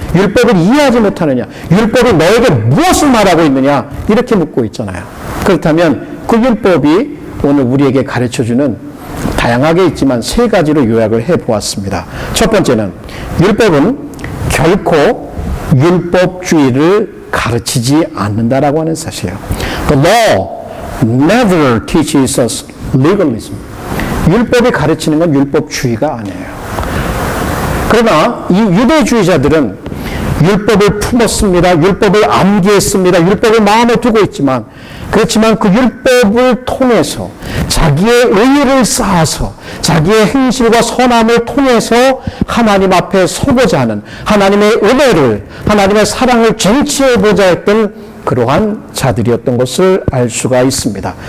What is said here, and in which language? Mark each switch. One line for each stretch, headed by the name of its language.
Korean: 율법을 이해하지 못하느냐? 율법이 너에게 무엇을 말하고 있느냐? 이렇게 묻고 있잖아요. 그렇다면 그 율법이 오늘 우리에게 가르쳐주는 다양하게 있지만 세 가지로 요약을 해보았습니다. 첫 번째는 율법은 결코 율법주의를 가르치지 않는다라고 하는 사실이에요.
English: The law never teaches us legalism.
Korean: 율법이 가르치는 건 율법주의가 아니에요. 그러나 이 유대주의자들은 율법을 품었습니다. 율법을 암기했습니다. 율법을 마음에 두고 있지만 그렇지만 그 율법을 통해서 자기의 의의를 쌓아서 자기의 행실과 선함을 통해서 하나님 앞에 서고자 하는 하나님의 은혜를 하나님의 사랑을 쟁취해보자 했던 그러한 자들이었던 것을 알 수가 있습니다.